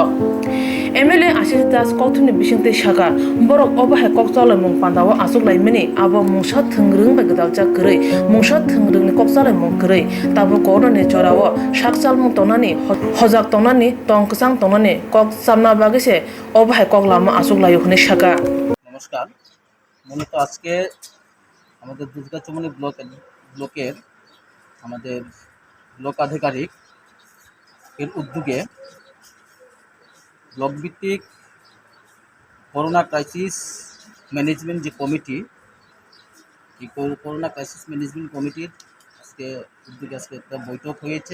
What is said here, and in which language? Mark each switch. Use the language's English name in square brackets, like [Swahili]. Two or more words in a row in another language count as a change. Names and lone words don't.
[Kok Borok] MLA Ashish Das Kothuni Bishinte Shaka, Borok Obahe Koksala Mung Pandawa Asuk Laimini, Abo Mungsha Thengrung by Gadalja Kurei, Mungsha Thengrung ni Koksala Mung Kurei, Tabo Kono ni Chorawo, Shaksal Mung Tonani, Hozak Tonani, Tongkasang Tonani, Kok Samna Bagise, Obahe Koklama Asuk Layuhni Shaka. [Bangla] নমস্কার। মূলত আজকে আমাদের দুর্গা চমনি ব্লকের আমাদের ব্লক আধিকারিক এর উদ্যোগে ব্লক ভিত্তিক করোনা [English] crisis management [Bangla] যে কমিটি, এই করোনা [English] crisis management [Bangla] কমিটির আজকে উদ্যোগে আজকে একটা বৈঠক হয়েছে।